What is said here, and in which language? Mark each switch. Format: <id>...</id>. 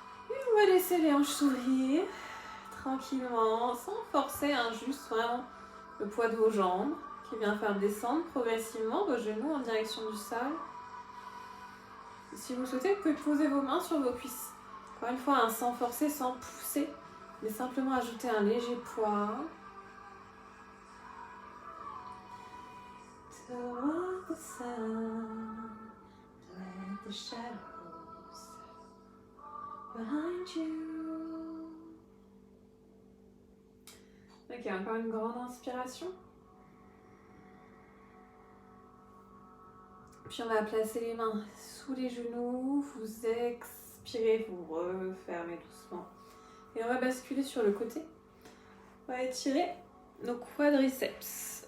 <fr>Et on va laisser les hanches s'ouvrir tranquillement, sans forcer, juste vraiment le poids de vos jambes qui vient faire descendre progressivement vos genoux en direction du sol. Et si vous le souhaitez, vous pouvez poser vos mains sur vos cuisses. Encore une fois, sans forcer, sans pousser, mais simplement ajouter un léger poids.</fr> <en>Toward the sun, let the shadows behind you.</en> <fr>Ok, encore une grande inspiration. Puis on va placer les mains sous les genoux, vous expirez, vous refermez doucement. Et on va basculer sur le côté. On va étirer nos quadriceps.</fr>